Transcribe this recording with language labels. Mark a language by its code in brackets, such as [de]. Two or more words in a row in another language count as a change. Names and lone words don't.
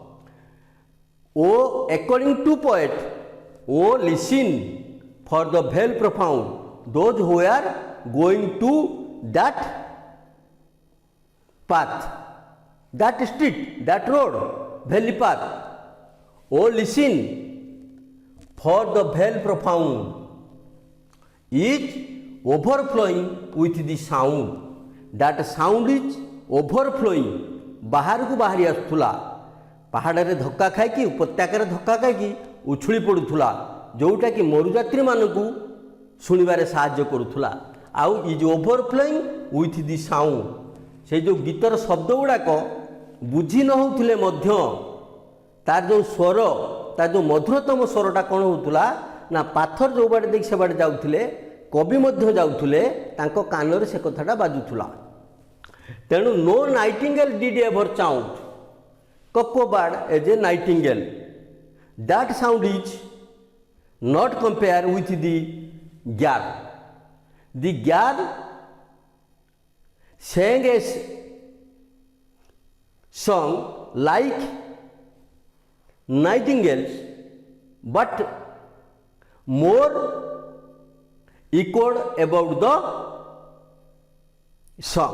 [en] Oh, according to poet, oh listen for the veil profound, those who are going to that path, that street, that road, valley path. Oh listen for the veil profound is overflowing with the sound. That sound is overflowing, [or] ବାହାରକୁ ବାହାରି ଆସୁଥିଲା, ପାହାଡ଼ରେ ଧକ୍କା ଖାଇକି, ଉପତ୍ୟକାରେ ଧକ୍କା ଖାଇକି ଉଛୁଳି ପଡ଼ୁଥିଲା, ଯେଉଁଟାକି ମରୁଯାତ୍ରୀମାନଙ୍କୁ ଶୁଣିବାରେ ସାହାଯ୍ୟ କରୁଥିଲା। ଆଉ [en] is overflowing with the sound, [or] ସେ ଯେଉଁ ଗୀତର ଶବ୍ଦ ଗୁଡ଼ାକ ବୁଝି ନ ହେଉଥିଲେ ମଧ୍ୟ ତାର ଯେଉଁ ସ୍ୱର, ତାର ଯେଉଁ ମଧୁରତମ ସ୍ୱରଟା କ'ଣ ହେଉଥିଲା ନା, ପାଥର ଯେଉଁ ବାଟେ ଦେଇକି ସେ ବାଟେ ଯାଉଥିଲେ, କବି ମଧ୍ୟ ଯାଉଥିଲେ, ତାଙ୍କ କାନରେ ସେ କଥାଟା ବାଜୁଥିଲା। [en] ତେଣୁ no nightingale did ever sound cuckoo bird as a nightingale. That sound is not compared with the girl. The girl sang a song like nightingales, but more echoed about the song.